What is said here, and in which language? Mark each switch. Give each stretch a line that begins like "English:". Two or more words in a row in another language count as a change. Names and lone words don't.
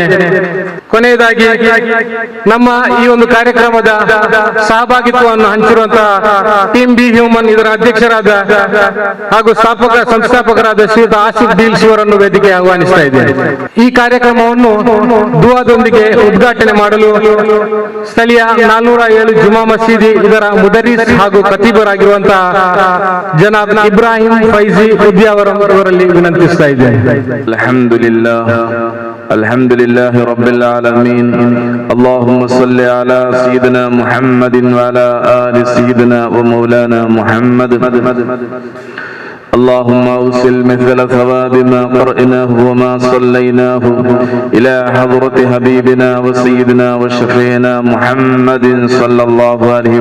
Kannada: ಕೊನೆಯದಾಗಿ ನಮ್ಮ ಈ ಒಂದು ಕಾರ್ಯಕ್ರಮದ ಸಹಭಾಗಿತ್ವವನ್ನು ಹಂಚಿರುವಂತಹ ಟೀಮ್ ಬಿ ಹ್ಯೂಮನ್ ಇದರ ಅಧ್ಯಕ್ಷರಾದ ಹಾಗೂ ಸಂಸ್ಥಾಪಕರಾದ ಶ್ರೀಯುತ ಆಸಿಫ್ ಡೀಲ್ಸ್ ಇವರನ್ನು ವೇದಿಕೆ ಆಹ್ವಾನಿಸ್ತಾ ಇದ್ದೇನೆ. ಈ ಕಾರ್ಯಕ್ರಮವನ್ನು ದುವಾದೊಂದಿಗೆ ಉದ್ಘಾಟನೆ ಮಾಡಲು ಸ್ಥಳೀಯ 407 ಜುಮಾ ಮಸೀದಿ ಇದರ ಮುದರಿಸ್ ಹಾಗೂ ಖತೀಬರಾಗಿರುವಂತಹ ಜನಾಬ್ ಇಬ್ರಾಹಿಂ ಫೈಜಿ ಉದ್ಯಾವರಂ ಇವರಲ್ಲಿ ವಿನಂತಿಸ್ತಾ ಇದ್ದೇನೆ.
Arabic: الحمد لله رب العالمين. اللهم صل على سيدنا محمد وعلى آل سيدنا ومولانا محمد. اللهم أوصل مثل ثواب ما قرأناه وما صليناه إلى حضرة حبيبنا وسيدنا وشفينا محمد صلى الله عليه